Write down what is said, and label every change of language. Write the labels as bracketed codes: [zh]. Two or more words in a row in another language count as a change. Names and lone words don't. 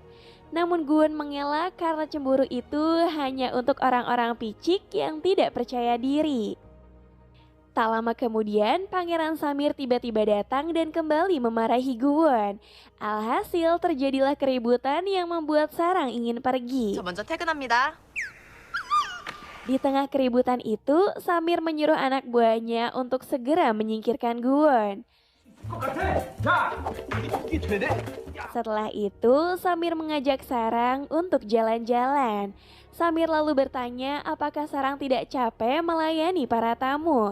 [id] Namun Guon mengelak karena cemburu itu hanya untuk orang-orang picik yang tidak percaya diri. Tak lama kemudian, Pangeran Samir tiba-tiba datang dan kembali memarahi Guon. Alhasil terjadilah keributan yang membuat Sarang ingin pergi. [ko] 저 먼저 퇴근합니다. [id] Di tengah keributan itu, Samir menyuruh anak buahnya untuk segera menyingkirkan Guon. Setelah itu, Samir mengajak Sarang untuk jalan-jalan. Samir lalu bertanya apakah Sarang tidak capek melayani para tamu.